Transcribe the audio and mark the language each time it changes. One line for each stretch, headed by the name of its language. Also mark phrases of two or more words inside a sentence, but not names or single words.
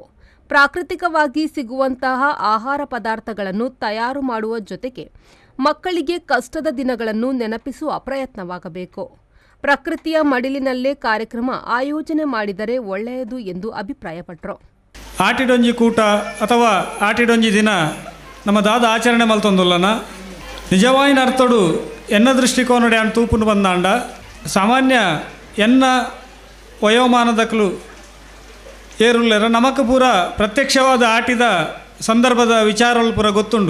Kannada: ಪ್ರಾಕೃತಿಕವಾಗಿ ಸಿಗುವಂತಹ ಆಹಾರ ಪದಾರ್ಥಗಳನ್ನು ತಯಾರು ಮಾಡುವ ಜೊತೆಗೆ ಮಕ್ಕಳಿಗೆ ಕಷ್ಟದ ದಿನಗಳನ್ನು ನೆನಪಿಸುವ ಪ್ರಯತ್ನವಾಗಬೇಕು. ಪ್ರಕೃತಿಯ ಮಡಿಲಿನಲ್ಲೇ ಕಾರ್ಯಕ್ರಮ ಆಯೋಜನೆ ಮಾಡಿದರೆ ಒಳ್ಳೆಯದು ಎಂದು ಅಭಿಪ್ರಾಯಪಟ್ಟರು.
Tulu: ಆಟಿಡೊಂಜಿ ಕೂಟ ಅಥವಾ ಆಟಿಡೊಂಜಿ ದಿನ ನಮ್ಮ ದಾದ ಆಚರಣೆ ಮಲ್ತೊಂದುಲ್ಲನ ನಿಜವಾಯಿನ ಅರ್ಥಡು ಎನ್ನ ದೃಷ್ಟಿಕೋನಡೆ ಅನ್ ತೂಪುನು ಬಂದಾಂಡ ಸಾಮಾನ್ಯ ಎನ್ನ ವಯೋಮಾನದಕ್ಕಲು ಏರುಲ್ಲೆರ ನಮಕ್ ಪೂರ ಪ್ರತ್ಯಕ್ಷವಾದ ಆಟಿದ ಸಂದರ್ಭದ ವಿಚಾರಗಳು ಪೂರ ಗೊತ್ತುಂಡು.